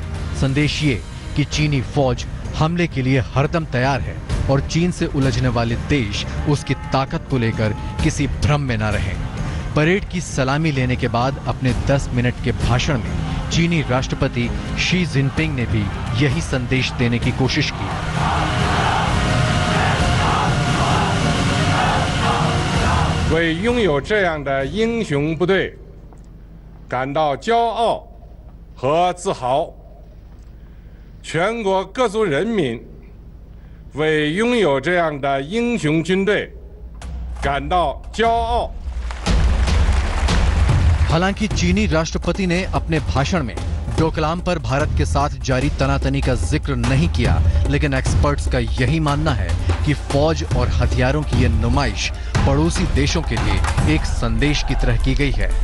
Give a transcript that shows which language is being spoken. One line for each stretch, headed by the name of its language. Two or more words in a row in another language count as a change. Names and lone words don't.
Hindi: संदेश ये कि चीनी फौज हमले के लिए हरदम तैयार है और चीन से उलझने वाले देश उसकी ताकत को लेकर किसी भ्रम में न रहें। परेड की सलामी लेने के बाद अपने 10 मिनट के भाषण में चीनी राष्ट्रपति शी जिनपिंग ने भी यही संदेश देने की कोशिश की।
Chinese: 为拥有这样的英雄部队感到骄傲和自豪。全国各族人民为拥有这样的英雄军队感到骄傲。
Hindi: हालांकि चीनी राष्ट्रपति ने अपने भाषण में डोकलाम पर भारत के साथ जारी तनातनी का जिक्र नहीं किया, लेकिन एक्सपर्ट्स का यही मानना है कि फौज और हथियारों की ये नुमाइश पड़ोसी देशों के लिए एक संदेश की तरह की गई है।